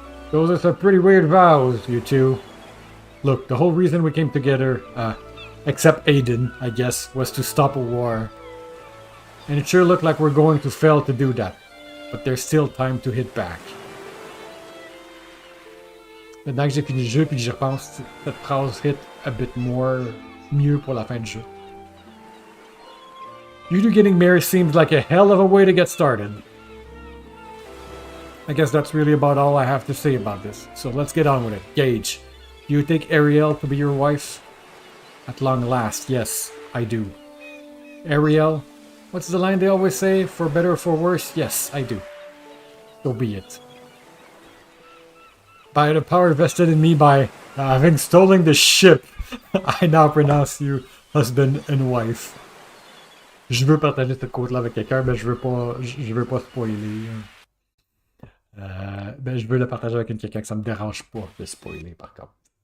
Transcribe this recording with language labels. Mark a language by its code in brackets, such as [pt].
[en] Those are some pretty weird vows, you two. Look, the whole reason we came together, except Aiden, I guess, was to stop a war. And it sure looked like we're going to fail to do that. But there's still time to hit back. [fr] Maintenant que j'ai fini le jeu puis que j'y repense, cette phrase [en] hit a bit more [fr] mieux pour la fin du jeu. [en] You two getting married seems like a hell of a way to get started. I guess that's really about all I have to say about this, so let's get on with it. Gage, do you take Ariel to be your wife? At long last, yes, I do. Ariel, what's the line they always say? For better or for worse? Yes, I do. So be it. By the power vested in me by having stolen the ship, I now pronounce you husband and wife. [fr] Je veux partager cette quote-là avec quelqu'un, mais je veux pas spoiler. Ben, je veux le partager avec quelqu'un que ça me dérange pas de spoiler, par contre.